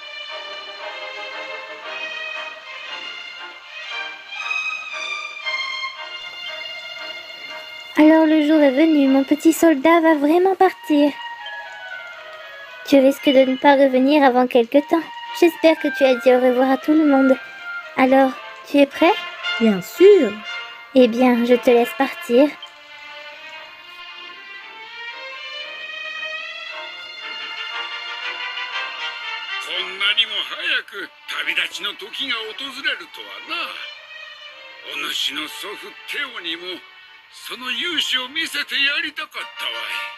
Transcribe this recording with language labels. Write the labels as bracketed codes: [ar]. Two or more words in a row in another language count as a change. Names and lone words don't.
[fr] Alors le jour est venu, mon petit soldat va vraiment partir. Tu risques de ne pas revenir avant quelque temps. J'espère que tu as dit au revoir à tout le monde. Alors, tu es prêt? Bien sûr. Eh bien, je te laisse partir. [ja] こんなにも早く旅立ちの時が訪れるとはな。お主の祖父テオにもその勇姿を見せてやりたかったわい。